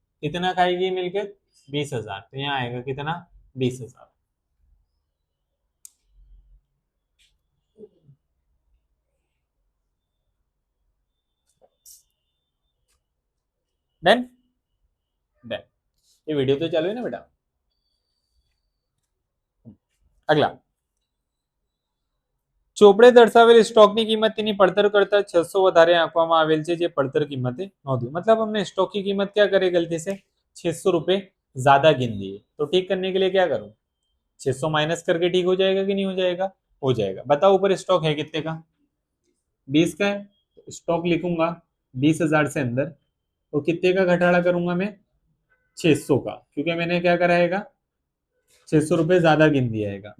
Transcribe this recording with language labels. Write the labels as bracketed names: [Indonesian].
[Hindi] कितना खाएगी मिलकत, 20,000। तो यहाँ आएगा कितना, 20,000। डन। डन। ये वीडियो तो चालू है ना बेटा? [Gujarati] अगला, ચોપડે દર્શાવેલ સ્ટોકની કિંમત તેની પડતર કરતા 600 વધારે આંકવામાં આવેલ છે, જે પડતર કિંમતે નોંધ્યું। [Hindi] मतलब हमने स्टॉक की कीमत क्या करे गलती से, 600 रुपए ज्यादा गिन दिए। तो ठीक करने के लिए क्या करूं, 600 माइनस करके ठीक हो जाएगा कि नहीं हो जाएगा, हो जाएगा। बताओ ऊपर स्टॉक है कितने का, 20 का है। तो स्टॉक लिखूंगा 20,000 से अंदर, तो कितने का घटाड़ा करूंगा मैं, 600 का, क्योंकि मैंने क्या कराएगा, 600 रुपए ज्यादा गिन दिया है।